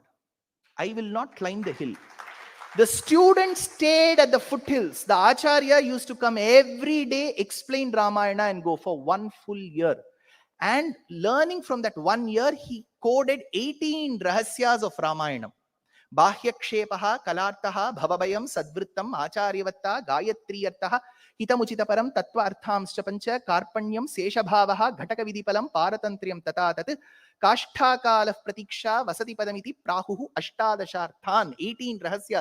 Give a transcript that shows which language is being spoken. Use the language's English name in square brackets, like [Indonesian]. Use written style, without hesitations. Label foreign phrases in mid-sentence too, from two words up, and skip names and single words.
[English] I will not climb the hill. The students stayed at the foothills. The Acharya used to come every day, explain Ramayana, and go for 1 full year. And learning from that 1 year, he coded 18 rahasyas of Ramayana. [Sanskrit] Bahyakshepaha, Kalartaha, Bhavabayam, Sadvrittam, Acharyavatha, Gayatriyartaha, Hitamuchitaparam, Tattva Arthamscha Pancha, Karpanyam, Seshabhavaha, Ghatakavidipalam, Paratantriyam Tata Tat, Kashthakala Pratiksha, Vasati Padamiti, Prahuhu, Ashtadasharthan, 18 rahasyas.